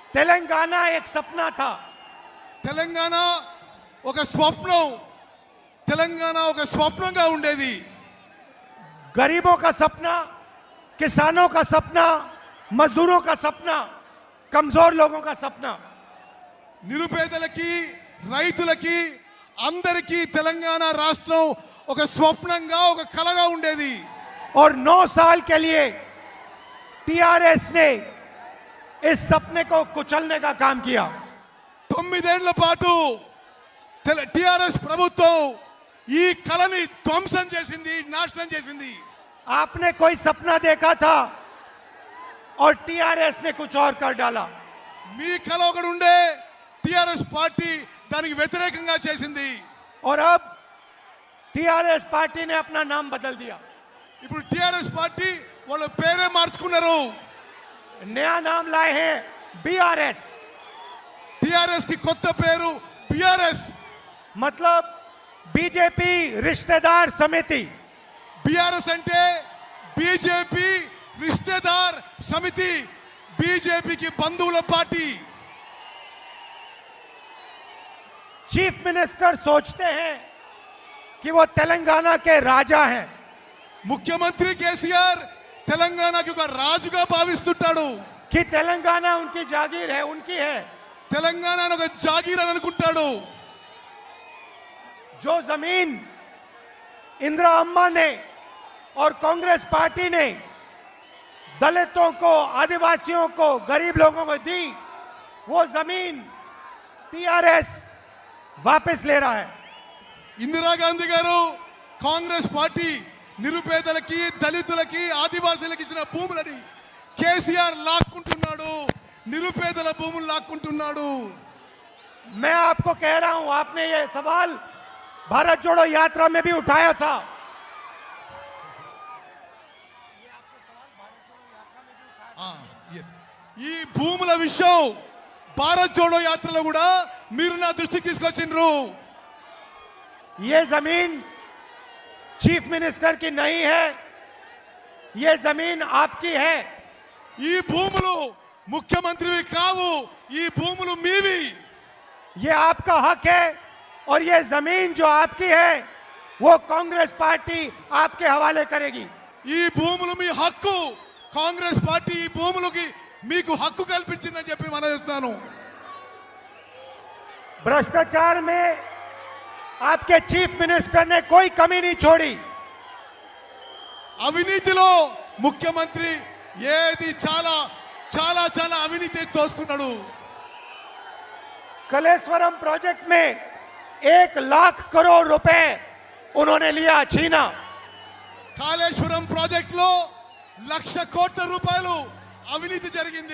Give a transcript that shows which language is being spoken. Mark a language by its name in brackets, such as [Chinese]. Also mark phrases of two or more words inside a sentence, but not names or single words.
[Hindi] तेलंगाना एक सपना था। [Telugu] తెలంగాణ ఒక స్వప్నం తెలంగాణ ఒక స్వప్నంగా ఉండేది [Hindi] गरीबों का सपना, किसानों का सपना, मजदूरों का सपना, कमजोर लोगों का सपना। [Telugu] నిరుపేదలకి రైతులకి అందరికీ తెలంగాణ రాష్ట్రం ఒక స్వప్నంగా ఒక కలగా ఉండేది [Hindi] और 9 साल के लिए टीआरएस ने इस सपने को कुचलने का काम किया। [Telugu] 9 ఏళ్ల పాటు టిఆర్ఎస్ ప్రభుత్వం ఈ కలని ధ్వంసం చేసింది నాశనం చేసింది [Hindi] आपने कोई सपना देखा था और टीआरएस ने कुछ और कर डाला। [Telugu] మీ కల ఒకటి ఉండే టిఆర్ఎస్ పార్టీ దానికి వ్యతిరేకంగా చేసింది [Hindi] और अब टीआरएस पार्टी ने अपना नाम बदल दिया। [Telugu] ఇప్పుడు టిఆర్ఎస్ పార్టీ వాళ్ళ పేరే మార్చుకున్నారు [Hindi] नया नाम लाए हैं बीआरएस। [Telugu] టిఆర్ఎస్ కి కొత్త పేరు బిఆర్ఎస్ [Hindi] मतलब बीजेपी रिश्तेदार समिति। [Telugu] బిఆర్ఎస్ అంటే బీజేపీ [Hindi] रिश्तेदार समिति [Telugu] బీజేపీకి బంధువుల పార్టీ [English] chief minister [Hindi] सोचते हैं कि वो तेलंगाना के राजा हैं। [Telugu] ముఖ్యమంత్రి కేసీఆర్ తెలంగాణకి ఒక రాజుగా భావిస్తుంటాడు [Hindi] कि तेलंगाना उनकी जागीर है, उनकी है। [Telugu] తెలంగాణ ఒక జాగీర్ అని అనుకుంటాడు [Hindi] जो जमीन इंदिरा अम्मा ने और कांग्रेस पार्टी ने दलितों को, आदिवासियों को, गरीब लोगों को दी, वो जमीन टीआरएस वापस ले रहा है। [Telugu] ఇందిరాగాంధీ గారు కాంగ్రెస్ పార్టీ నిరుపేదలకి దళితులకి ఆదివాసీలకు ఇచ్చిన భూములని కేసీఆర్ లాక్కుంటున్నాడు నిరుపేదల భూములు లాక్కుంటున్నాడు [Hindi] मैं आपको कह रहा हूं, आपने ये सवाल भारत जोड़ो यात्रा में भी उठाया था। [Telugu] ఈ భూముల విషయం భారత్ జోడో యాత్రలో కూడా మీరు నా దృష్టికి తీసుకొచ్చిండ్రు [Hindi] ये जमीन [English] chief minister [Hindi] की नहीं है, ये जमीन आपकी है। [Telugu] ఈ భూములు ముఖ్యమంత్రివి కావు ఈ భూములు మీవి [Hindi] ये आपका हक है और ये जमीन जो आपकी है वो कांग्रेस पार्टी आपके हवाले करेगी। [Telugu] ఈ భూములు మీ హక్కు కాంగ్రెస్ పార్టీ ఈ భూములకి మీకు హక్కు కల్పించిందని చెప్పి మనం చేస్తాను [Hindi] भ्रष्टाचार में आपके [English] chief minister [Hindi] ने कोई कमी नहीं छोड़ी। [Telugu] అవినీతిలో ముఖ్యమంత్రి ఏది చాలా చాలా చాలా అవినీతి తోసుకున్నాడు [Hindi] कलेश्वरम प्रोजेक्ट में 1 लाख करोड़ रुपए उन्होंने लिया, छीना। [Telugu] కాళేశ్వరం ప్రాజెక్ట్ లో 1,00,000 కోట్ల రూపాయలు అవినీతి జరిగింది